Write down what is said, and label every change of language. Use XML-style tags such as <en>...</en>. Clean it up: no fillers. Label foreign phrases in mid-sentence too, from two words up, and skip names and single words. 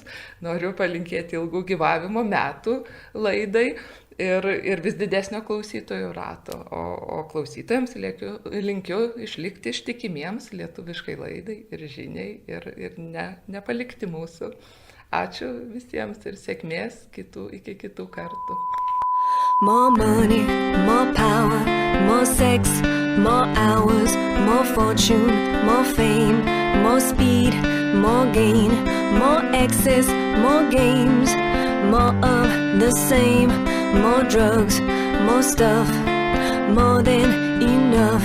<lt>Noriu palinkėti ilgų gyvavimo metų laidai ir vis didesnio klausytojų rato. O klausytojams linkiu išlikti ištikimiems lietuviškai laidai ir žiniai ir nepalikti mūsų. Ačiū visiems ir sėkmės iki kitų kartų.</lt> <en>More money, more power, more sex, more hours, more fortune, more fame, more speed, more gain, more excess, more games, more of the same, more drugs, more stuff, more than enough.</en>